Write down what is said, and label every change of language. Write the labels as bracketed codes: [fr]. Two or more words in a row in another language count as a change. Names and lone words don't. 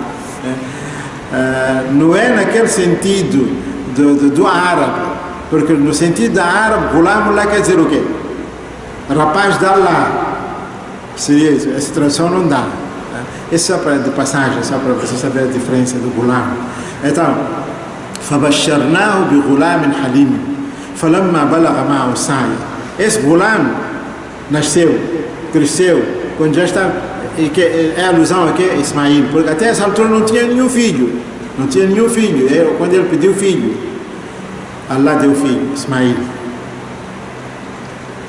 [pt] Não é naquele sentido do árabe, porque no sentido da árabe, Ghulamullah quer dizer o quê? Rapaz de Allah. Seria isso, essa tradução não dá. Isso é só de passagem, só para você saber a diferença do Ghulam. Então, [ar] فبشرناه بغلام حليم فلما بلغ معه السعي. [pt] Esse Ghulam nasceu, cresceu, quando já está, é alusão aqui a Ismail, porque até essa altura não tinha nenhum filho. Quando ele pediu filho, Allah deu filho, Ismail.